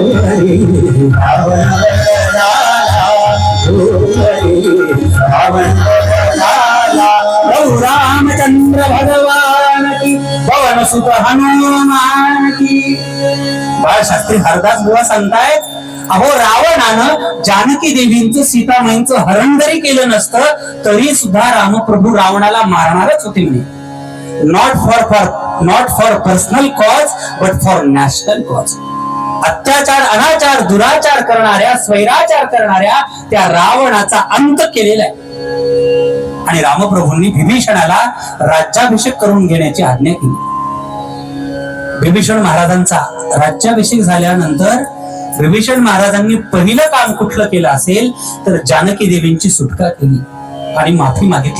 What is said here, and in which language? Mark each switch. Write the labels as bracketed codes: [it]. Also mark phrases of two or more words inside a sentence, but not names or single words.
[mr] रावण [hi] सुत हनुमान की. [mr] बाळशास्त्री हरदास बुवा सांगतायत, अहो रावणानं जानकी देवींचं सीतामाईंचं हरण जरी केलं नसतं तरी सुद्धा रामप्रभू रावणाला मारणारच होते म्हणे. [en] Not for personal cause but for national cause. [mr] अत्याचार, अनाचार, दुराचार करणाऱ्या, स्वैराचार करणाऱ्या त्या रावणाचा अंत केलेला आहे. आणि रामप्रभूंनी विभीषणाला राज्याभिषेक करून घेण्याची आज्ञा केली. विभीषण महाराजांचा राज्याभिषेक झाल्यानंतर विभीषण महाराजांनी पहिलं काम कुठलं केलं असेल तर जानकी देवींची सुटका केली आणि माफी मागितली.